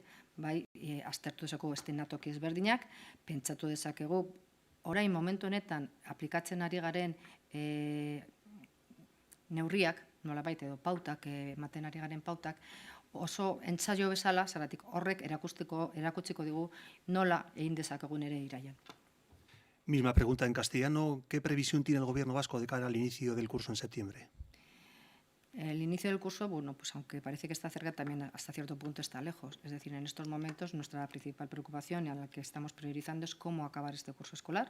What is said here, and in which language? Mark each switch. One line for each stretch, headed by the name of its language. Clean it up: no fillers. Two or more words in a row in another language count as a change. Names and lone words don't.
Basque: Bai, aztertu dezakegu eszenatoki ezberdinak, pentsatu dezakegu orain momentu honetan aplikatzen ari garen neurriak, nolabait edo pautak, ematen ari garen pautak, oso entsaio bezala, zeratik horrek erakutsiko digu nola egin dezakegun ere irailan.
Spanish: Misma pregunta en castellano. ¿Qué previsión tiene el Gobierno vasco de cara al inicio del curso en septiembre? El inicio del curso, bueno, pues aunque parece que está cerca, también hasta cierto punto está lejos. Es decir, en estos momentos nuestra principal preocupación y a la que estamos priorizando es cómo acabar este curso escolar.